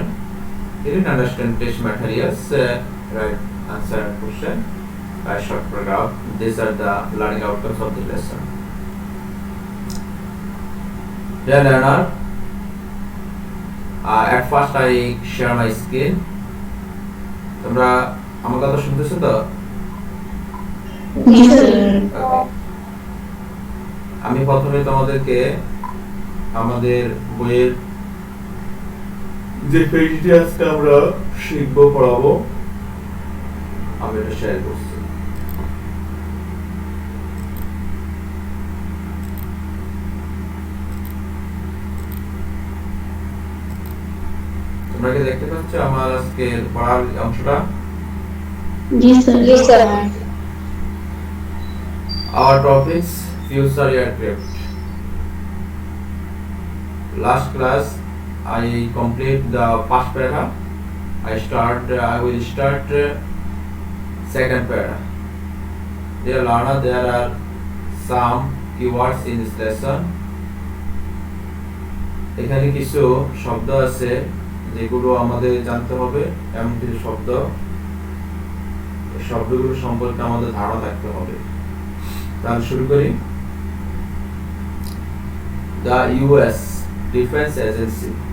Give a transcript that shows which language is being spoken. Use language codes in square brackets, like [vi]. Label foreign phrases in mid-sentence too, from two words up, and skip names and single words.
[en] You didn't understand text materials, write answer and question by short paragraph. These are the learning outcomes of the lesson. Dear learner, at first I share my screen. [bn] তোমরা আমার কথা শুনতেছো তো? [hi] जी सर। [en] Okay. [bn] আমি প্রথমে তোমাদেরকে আমাদের বইয়ের যে পেজটি আজকে আমরা শিখবো পড়াবো আমি এটা শেয়ার করছি। তোমরা কি দেখতে পাচ্ছ আমার আজকে পড়ার অংশটা? [hi] जी सर। जी सर। [en] Our topics future aircraft. Last class I complete the first para. I will start second para. Dear learner, there are some keywords in this lesson. [bn] এখানে কিছু শব্দ আছে যেগুলো আমাদের জানতে হবে, এমন কিছু শব্দ, এই শব্দগুলো সম্পর্কে আমাদের ধারণা থাকতে হবে। তাহলে শুরু করি। [en] The US Defense Agency.